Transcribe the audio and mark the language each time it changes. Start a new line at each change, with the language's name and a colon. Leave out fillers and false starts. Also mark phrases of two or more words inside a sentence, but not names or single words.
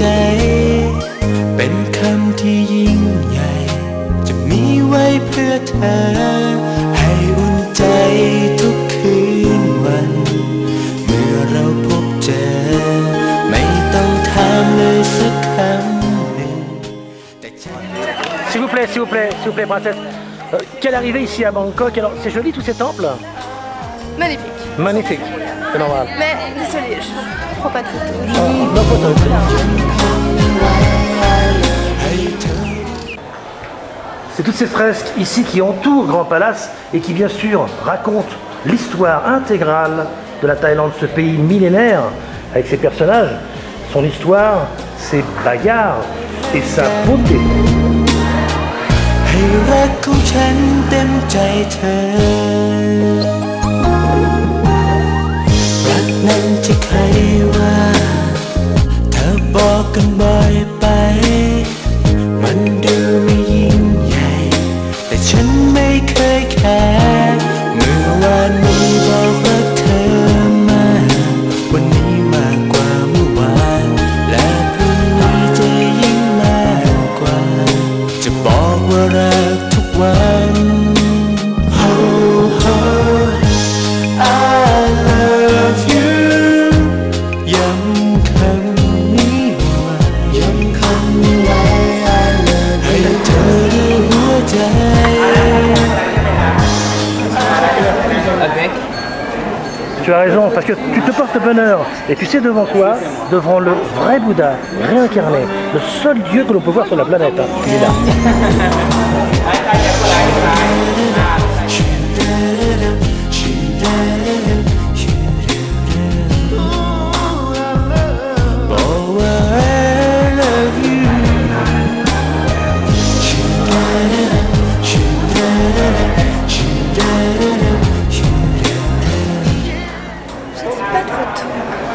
Thai: เป็นคำที่ยิ่งใหญ่จะมีไว้เพื่อเธอให้อุ่นใจทุกคืนวันเมื่อเราพบเจอไม่ต้องถามเลยสักคำหนึ่ง
French: S'il vous plaît, s'il vous plaît, s'il vous plaît, princesse. Quelle arrivée ici à Bangkok? Alors, c'est joli tous ces temples? Magnifique. Magnifique, c'est normal. Mais désolé, je ne prends pas de photos.
English: No photos.
French: C'est toutes ces fresques ici qui entourent Grand Palace et qui bien sûr racontent l'histoire intégrale de la Thaïlande, ce pays millénaire avec ses personnages, son histoire, ses bagarres et sa beauté.
Thai: ให้รักของฉันเต็มใจเธอรักนั้นจะใครว่าเธอบอกกันบ่อยไป มันดูไม่ยิ่งใหญ่แต่ฉันไม่เคยแคร์เมื่อวานนี้บอกรักเธอมาวันนี้มากกว่าเมื่อวานและพรุ่งนี้จะยิ่งมากกว่าจะบอกว่ารักทุกวัน
English: Oh, oh, I love you
Thai: ย้ำคำนี้ไว้ย้ำคำนี้ไว้
English: I love you
Thai: ให้เธอรู้หัวใจ
French: Tu as raison, parce que tu te portes bonheur. Et tu sais devant quoi? Devant le vrai Bouddha, réincarné. Le seul Dieu que l'on peut voir sur la planète. Hein. Il est là.
English: Oh, I love you.
French: Pas de photos.